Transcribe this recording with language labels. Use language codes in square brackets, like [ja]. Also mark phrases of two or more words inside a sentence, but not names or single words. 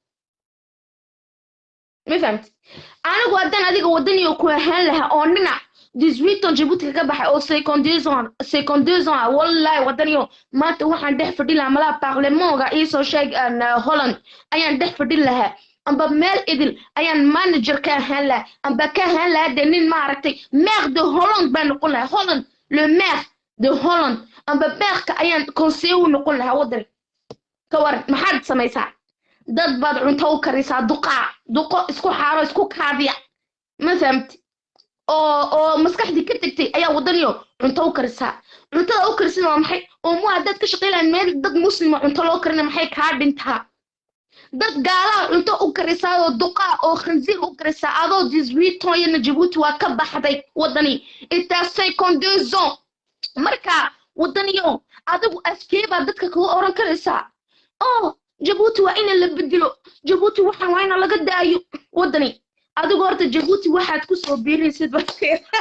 [so] ma fahamti anigu haddaan adiga wadaniyo ku ahaan lahaa oo nina 18 ans Djibouti ka baxay oo 52 ans wallahi wadaniyo maanta waxaan dhex fadhi lahaa malaha parlementga iisoo sheeg Holland ayaan dhex fadhi lahaa amba meel idil ayaan manager ka ahaan lahaa amba ka ahaan lahaa de nin maaragtay [fr] maire de Holland [so] baan noqon lahaa Holland [fr] le maire de Holland [so] amba maire-ka ayaan conseiller u noqon lahaa wadani ka war maxaad samaysaa dad baad cunto u karisaa duqo isku xaaro isku kaadiya ma fahamti oo maskaxdii ka tagtay ayaa wadaniyo cunto u karisaa cuntada u karisaa waa maxay oo mu haddaad ka shaqeynayaan meel dad muslima cunto loo karina maxay kaa dhintaa dad gaalaha cunto u karisaa oo duqaa oo khansiir u karisaa adoo 18 toyana Djibouti waa ka baxday wadani intaa 52 ans marka wadaniyo adigu askeeba dadka kuu oran karaysaa oo Djibouti waa in la bedelo Djibouti waxaan waa in laga daayo wadani adigu horta Djibouti waxaad ku soo biiraysid baskee